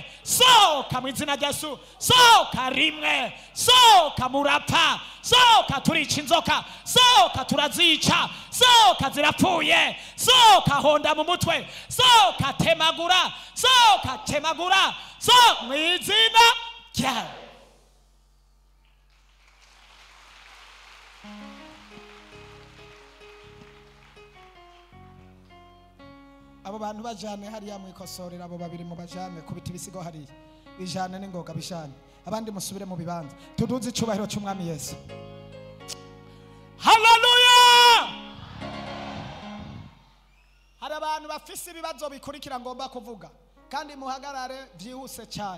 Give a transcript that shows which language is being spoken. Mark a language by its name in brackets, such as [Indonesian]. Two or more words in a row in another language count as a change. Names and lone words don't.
[Rundi] Sohoka mu izina rya Yesu, sohoka rimwe, sohoka murapfa, sohoka turica inzoka, sohoka turazica, sohoka zirapfuye, sohoka honda mu mutwe, sohoka temagura, sohoka temagura, sohoka mu izina rya abo bantu bajane hariya mwikosorera. Abo babiri mu bajane kubita ibisigo hariya, bijane n'ingoga bijane, abandi musubire mu bibanza. Tuduze icubahiro cy'umwami Yesu. Haleluya! Hari abantu bafise ibibazo bikurikira ngomba kuvuga, kandi muhagarare byihuse cyane.